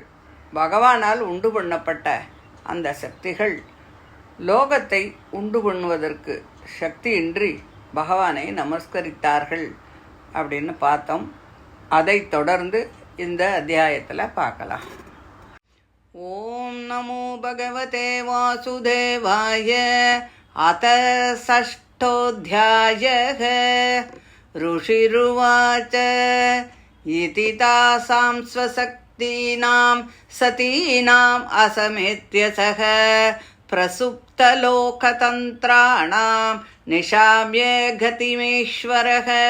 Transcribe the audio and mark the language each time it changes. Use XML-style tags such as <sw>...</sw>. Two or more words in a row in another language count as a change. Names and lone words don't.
<ta>பகவானால் உண்டு பண்ணப்பட்ட அந்த சக்திகள் லோகத்தை உண்டு பண்ணுவதற்கு சக்தியின்றி பகவானை நமஸ்கரித்தார்கள் அப்படின்னு பார்த்தோம். அதை தொடர்ந்து இந்த அத்தியாயத்தில் பார்க்கலாம்.</ta> <sa>ॐ नमो भगवते वासुदेवाय. அத षष्ठोऽध्यायः. ऋषिरुवाच इति तासां स्वशक्तीनां सतीनाम् असमेत्य सः प्रसुप्तलोकतन्त्राणां निशाम्य गतिमेश्वरः</sa>